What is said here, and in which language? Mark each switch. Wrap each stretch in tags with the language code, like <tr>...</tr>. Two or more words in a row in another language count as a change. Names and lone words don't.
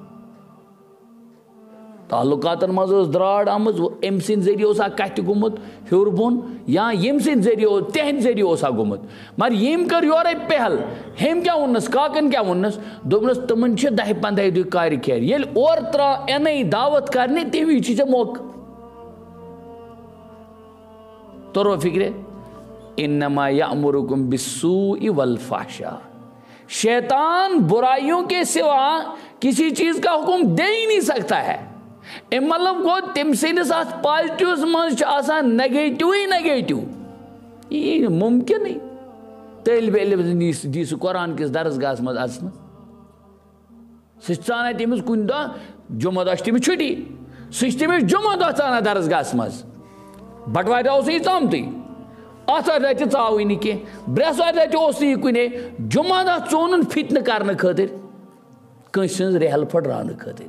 <ks>تعلقاتن منٛز ٲس دراڑ آمٕژ أمۍ سٕنٛدۍ ذٔریعہٕ اوسا کتھِ گوٚمُت ہیوٚر بۄن یا ییٚمہِ سٕنٛدۍ ذٔریعہٕ تِہنٛدِ ذٔریعہٕ اوسا گوٚمُت مگر ییٚمۍ کٔر یورے پہل ہیٚمۍ کیٛاہ ووٚننس کاکن کیٛاہ ووٚننس دوٚپنس تِمن چھِ 10-15 دۄہہِ کارِ خیر ییٚلہِ اورٕ یِنَے دعوت کرنہِ تمہِ وِزِ چھُ ژےٚ موقعہٕ توٚروا فِکرِ</ks> <ar>انما یأمرکم بالسوء والفحشاء</ar> <ur>شیطان برائیوں کے سوا کسی چیز کا حکم دے ہی نہیں سکتا ہے.</ur> <ks>مطلب گو تم سندس ات پازیٹیوس مز آسان نیگیٹو ہی نیگیٹو.</ks> <ur>یہ ممکن نہیں.</ur> <ks>طالب علم دی سہ قرآن کس درسگاہ مز اچھن سہ ژانان تمس کن دہ جمعہ دہ تمس چھٹی سہ تمس جمعہ دہ ژانان درسگاہ مز. بٹوارِ دہ یہ ژامتٕے آتھوارِ دہ تہ ژاوٕے نہٕ کینٛہہ برٛیسوارِ دہ تہ یہ کُنے جمعہ دہ ژونُن فتنہٕ کرنہٕ خٲطر کٲنٛسہِ سٕنٛز رحل پھٕٹراونہٕ خٲطر.</ks>